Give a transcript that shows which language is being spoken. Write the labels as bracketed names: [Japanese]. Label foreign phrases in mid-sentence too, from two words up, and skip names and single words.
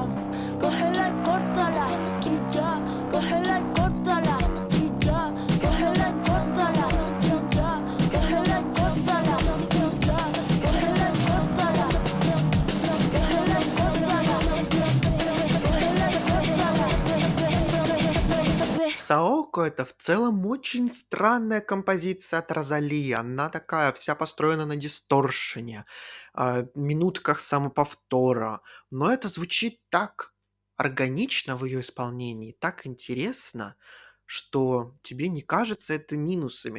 [Spanish] Cógela y córtala y ya. Cógela y córtala y ya. Cógela y córtala y ya. Cógela y córtala y ya. Cógela y córtala. Cógela y córtala. [Russian] Саоко — это в целом очень странная композиция от Розали. Она такая вся построена на дисторшене, минутках самоповтора. Но это звучит так органично в ее исполнении, так интересно, что тебе не кажется это минусами.